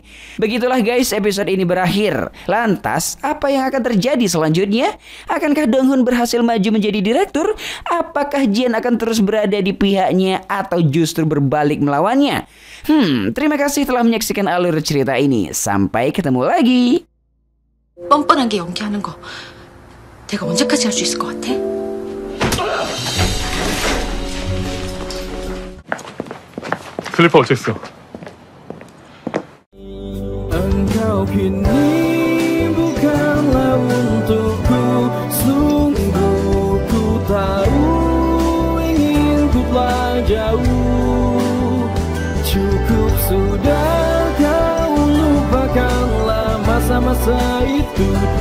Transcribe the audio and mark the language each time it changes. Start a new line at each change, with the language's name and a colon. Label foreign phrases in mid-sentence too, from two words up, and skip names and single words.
Indonesian: Begitulah guys, episode ini berakhir. Lantas, apa yang akan terjadi selanjutnya? Akankah Dong-hun berhasil maju menjadi direktur? Apakah Jian akan terus berada di pihaknya atau justru berbalik melawannya? Terima kasih telah menyaksikan alur cerita ini. Sampai ketemu lagi.
Korean: 뻔뻔한 게 연기하는 거 내가 언제까지 할 수 있을 것 같아? 슬리퍼 어땠어?
Indonesian: Engkau kini bukanlah untukku. Sungguh ku tahu ingin ku telah jauh. Cukup sudah kau lupakanlah masa-masa itu.